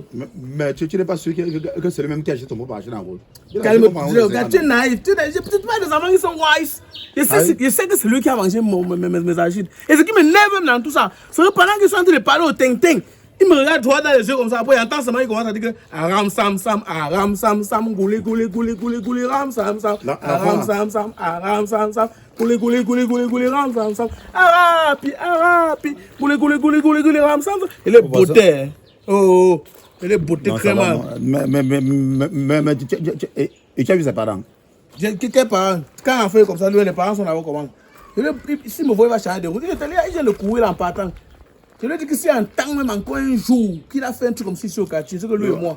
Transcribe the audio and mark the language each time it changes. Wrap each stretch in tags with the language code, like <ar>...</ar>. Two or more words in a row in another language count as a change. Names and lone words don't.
<fr>Mais tu n'es pas sûr que c'est le même qui a acheté ton propre arachide en route. Calme-toi, tu es naïf. J'ai peut-être pas des enfants qui sont wise. Je sais que c'est lui qui a mangé mes arachides. Et ce qui m'énerve même dans tout ça, c'est que pendant qu'ils sont en train de parler au ting-ting, il me regarde droit dans les yeux comme ça, après il entend seulement, il commence à dire que aram sam sam, goulé, ram sam sam, aram sam sam, goulé, ram sam sam, arapi, goulé, ram sam sam. Il est beauté. Oh, il est beauté crème. Mais et tu as vu ses parents? Quels parents? Quand on fait comme ça, les parents sont là-haut comment? Si me voit, il va changer de route. Il vient de courir en partant. Je lui ai dit que si en temps même encore un jour qu'il a fait un truc comme si sur le quartier, c'est que lui et moi.</fr>